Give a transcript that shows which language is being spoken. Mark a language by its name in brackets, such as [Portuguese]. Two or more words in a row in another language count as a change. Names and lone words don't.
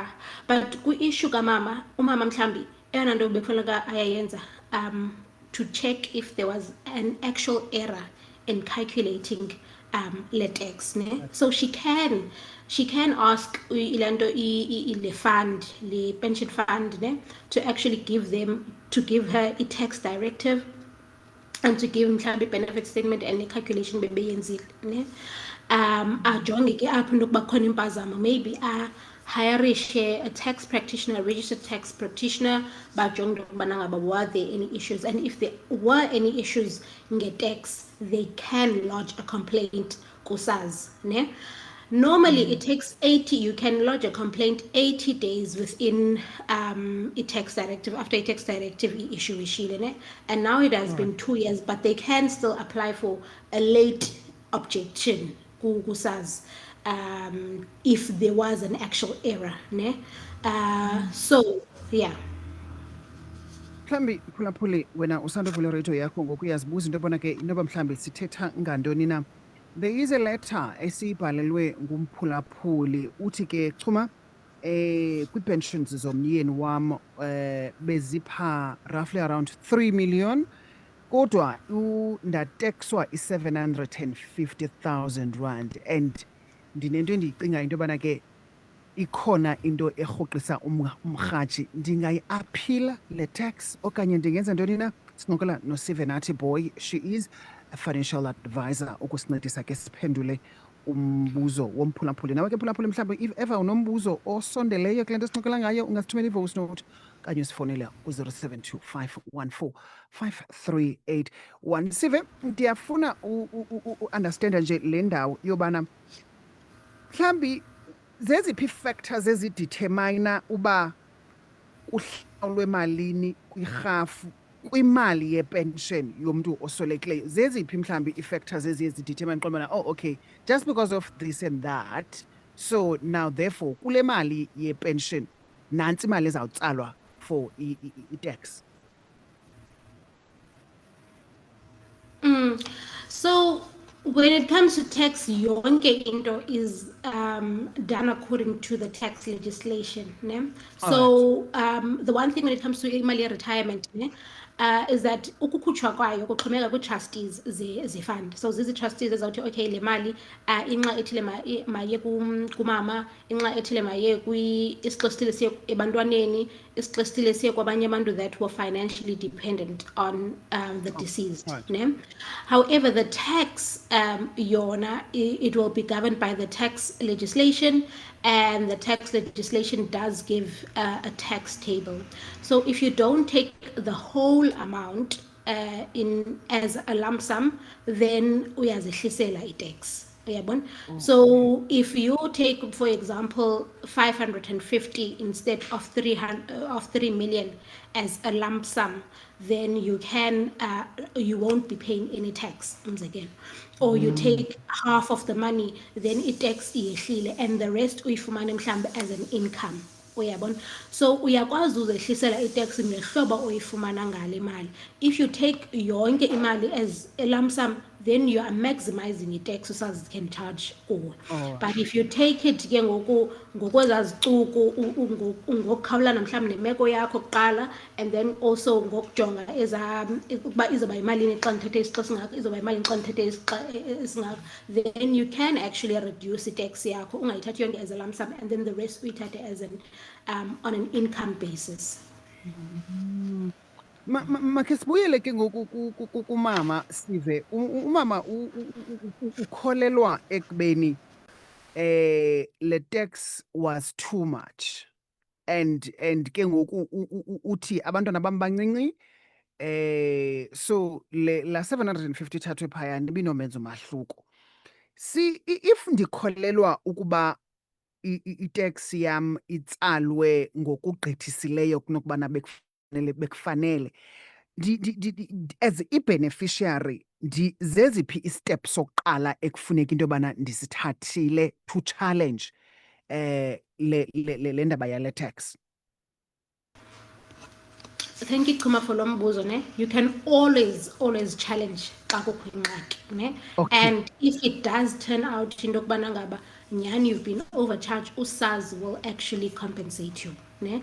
[English] But [Xhosa] ku-issue kamama, umama mhlambi eyona nto bekufuneka ayayenza [English] to check if there was an actual error in calculating le tax, ne? So she can ask [Xhosa] ilando le [English] fund, le pension fund, ne, to actually give her a tax directive and to give mhlambi benefit statement and the calculation bebeyenzile, ne? [Xhosa] Ajonge ke apho into kuba khona impazamo, [English] maybe hirishe a tax practitioner, a registered tax practitioner, [Xhosa] bajonge ukubana ngaba [English] were there any issues, and if there were any issues nge-tax, they can lodge a complaint ku-SARS, ne? Normally it takes 80, you can lodge a complaint 80 days within a tax directive, after a tax directive issue [Xhosa] ishile, ne? [English] And now it has been 2 years, but they can still apply for a late objection ku-SARS if there was an actual error, ne? So yeah. [Xhosa] Mhlambi phulaphuli wena usandovula radio yakho ngoku uyazibuza into yobana ke inoba mhlambi sithetha ngantoni na. [English] There is a letter [Xhosa] esiyibhalelwe ngumphulaphuli uthi ke chuma kwi-pensions zomyeni wam bezipha [English] roughly around 3 million, [Xhosa] kodwa ndatekswa i-750,000 rand, and ndinento endiyicinga into yobana ke ikhona into erhoqisa umrhatshi. Ndingayi-aphila le tax okanye ndingenza ntoni na? Sincokola noSivenathi Boy, [English] she is a financial advisor, [Xhosa] ukusincedisa ke siphendule umbuzo womphulaphuli. Nawe ke mphulaphuli, mhlawumbi [English] if ever [Xhosa] unombuzo osondeleyo kule nto sincokola ngayo, ungasithumela i-voice note okanye usifonele ku-072 514 5381. Sive, ndiyafuna u-understanda nje le ndawo yobana mhlawumbi zeziphi ii-factors ezidetermina uba uhlawulwe malini kwirhafu kwimali yepension yomntu oswelekileyo? Zeziphi mhlawumbi ii-factors eziye zidetermine qomana, [English] oh okay, just because of this and that, so now therefore [Xhosa] kule mali yepension nantsi imali ezawutsalwa [English] for i-tax. So when it comes to tax, [Xhosa] yonke into [English] is done according to the tax legislation. Ne? So the one thing when it comes to imali retirement ne, is that [Xhosa] ukukhutshwa kwayo kuxhomeka kwi-trustees ze-fund. So zizi-trustees ezawuthi okay le mali inxa ethile maye kumama, inxa ethile maye isixo esithile siye ebantwaneni, isixo esithile siye kwabanye abantu [English] that were financially dependent on the deceased. [Xhosa] Ne? [English] However, the tax, yona, it will be governed by the tax legislation, and the tax legislation does give a tax table. So if you don't take the whole amount in as a lump sum, then [Xhosa] uyazehlisela i-tax. [English] So if you take, for example, 550 instead of 3 million as a lump sum, then you won't be paying any tax again. Or you take half of the money, then [Xhosa] i-tax iyehlile, [English] and the rest [Xhosa] uyifumane mhlambe [English] as an income. [Xhosa] So uyakwazi uzehlisela i-tax ngehlobo oyifumana ngale mali. [English] If you take [Xhosa] yonke imali [English] as a lump sum, then you are maximizing [Xhosa] i-tax usazi [English] can charge kuwe. But if you take it [Xhosa] ke ngokwezazicuku ngokukhawulana mhlawumbe nemeko yakho kuqala, [English] and then also [Xhosa] ngokujonga ukuba izoba yimalini xa ndithethe isixa esingaka, izoba yimalini xa ndithethe esingaka, [English] then you can actually reduce [Xhosa] i-tax yakho ungayithathi yonke [English] as a lump sum, and then the rest uyithathe as an on an income basis. [Xhosa] Makhe sibuyele ke ngoku kumama Sive. Umama ukholelwa ekubeni le tax [English] was too much, [Xhosa] and ke ngoku uthi abantwana bam bancinci, so la 750 thathwe phayana ibinomenza umahluko. If ndikholelwa ukuba i-tax yam itsalwe ngokugqithisileyo kunokubana bekufanele, as i-beneficiary zeziphi i-steps sokuqala ekufuneka into yobana ndisithathile [English] to challenge [Xhosa] le ndaba yale tax? [English] Thank you, Chuma, for lombuzo. Ne? You can always challenge [Xhosa] xa kukho ingxaki, ne? [English] And if it does turn out [Xhosa] into yokubana ngaba nyhani [English] you've been overcharged, uSARS will actually compensate you. Ne?